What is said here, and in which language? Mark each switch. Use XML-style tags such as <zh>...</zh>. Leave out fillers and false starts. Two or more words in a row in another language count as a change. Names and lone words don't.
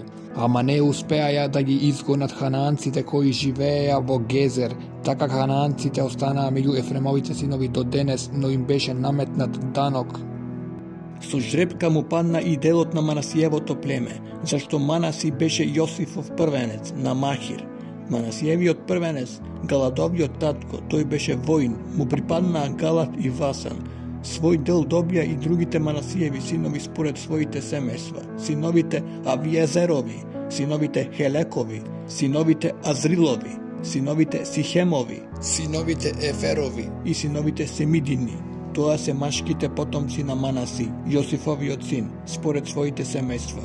<mk>Ама не успеаја да ги изгонат ханаанците кои живееја во Гезер, така ханаанците останаа меѓу Ефремовите синови до денес, но им беше наметнат данок. Со жребка му падна и делот на Манасиевото племе, зашто Манаси беше Јосифов првенец на Махир. Манасиевиот првенец, Галадовиот татко, тој беше воин, му припаднаа Галат и Васан. Svoj del dobija i drugите Manasijevi sinovi според своите семејства, синовите Авиезерови, синовите Хелекови, синовите Азрилови, синовите Сихемови, синовите Еферови и синовите Семидини. Тоа се машките потомци на Манаси, Јосифовиот син, според своите семејства.</mk>